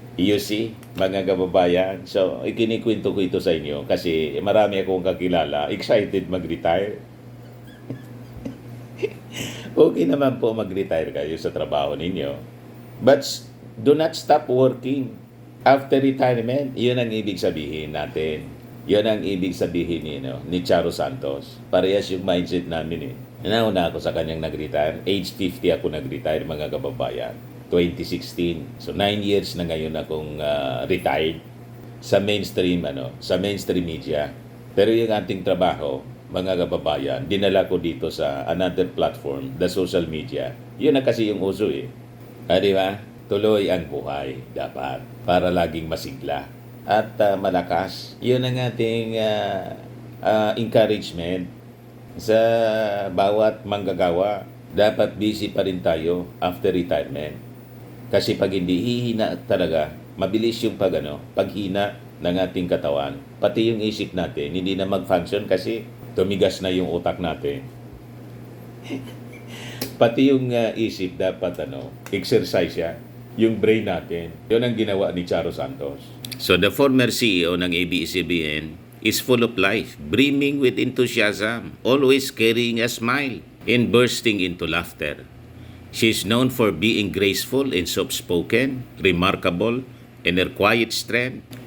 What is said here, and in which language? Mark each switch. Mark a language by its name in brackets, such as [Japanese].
[Filipino] You see, mga kababayan. So, ikinikwento ko ito sa inyo kasi marami akong kakilala excited mag-retire. Okay naman po mag-retire kayo sa trabaho ninyo. [English] But do not stop working after retirement. [Filipino] Yun ang ibig sabihin natin. Yun ang ibig sabihin ni Charo Santos. Parehas yung mindset namin Nauna ako sa kanyang nag-retire. Age 50 ako nag-retire, mga kababayan. 2016. So 9 years na ngayon akong retired sa mainstream sa mainstream media. Pero yung ating trabaho, mga kababayan, dinala ko dito sa [English] another platform, the social media. [Filipino] Yun na kasi yung uso di ba? Tuloy ang buhay dapat para laging masigla at malakas. Yun ang ating encouragement sa bawat manggagawa. Dapat busy pa rin tayo [English] after retirement. [Filipino] Kasi pag hindi hihina talaga, mabilis yung paghina ng ating katawan. Pati yung isip natin, hindi na mag-function kasi tumigas na yung utak natin. Pati yung isip dapat exercise siya. Yung brain natin. Yun ang ginawa ni Charo Santos. [English] So the former CEO ng ABS-CBN is full of life, brimming with enthusiasm, always carrying a smile, and bursting into laughter. She is known for being graceful and soft-spoken, remarkable, and her quiet strength.